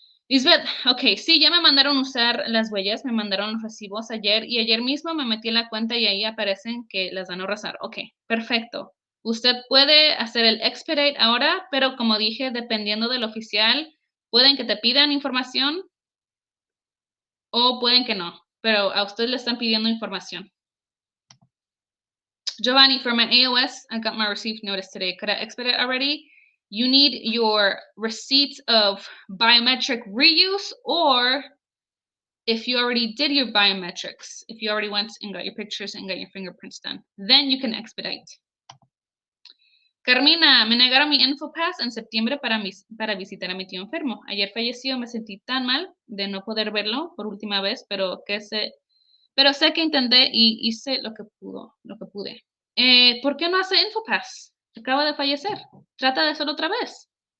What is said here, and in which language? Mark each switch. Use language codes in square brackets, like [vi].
[es] Lisbeth, ok, sí, ya me mandaron usar las huellas, me mandaron los recibos ayer y ayer mismo me metí en la cuenta y ahí aparecen que las van a rozar. Ok, perfecto. Usted puede hacer el expedite ahora, pero como dije, dependiendo del oficial, pueden que te pidan información o pueden que no, pero a usted le están pidiendo información. [en] Giovanni, for my AOS, I got my received notice today. Could I expedite already? You need your receipts of biometric reuse, or if you already did your biometrics, if you already went and got your pictures and got your fingerprints done, then you can expedite. [es] Carmina, me negaron mi InfoPass en septiembre para visitar a mi tío enfermo. Ayer falleció, me sentí tan mal de no poder verlo por última vez, pero sé que intenté y hice lo que pude. ¿Por qué no hace InfoPass? Acaba de fallecer. Trata de hacerlo otra vez.